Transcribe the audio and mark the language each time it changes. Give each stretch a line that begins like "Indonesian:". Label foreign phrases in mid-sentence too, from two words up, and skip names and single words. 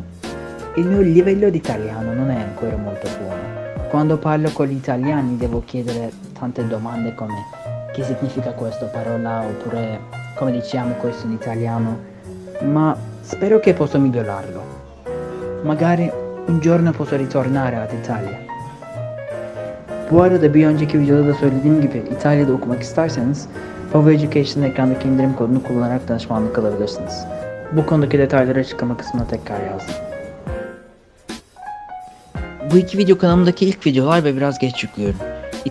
Italian: Il mio livello di italiano non è ancora molto buono. Quando parlo con gli italiani devo chiedere tante domande come che significa questa parola oppure come diciamo questo in italiano, ma spero che posso migliorarlo. Magari un giorno posso ritornare ad Italia.
Turkish: Bu arada bir önceki videoda da söylediğim gibi İtalya'da okumak isterseniz Favor Education'ın ekrandaki indirim kodunu kullanarak danışmanlık alabilirsiniz. Bu konudaki detayları açıklama kısmına tekrar yazdım. Bu iki video kanalımdaki ilk videolar ve biraz geç yüklüyorum.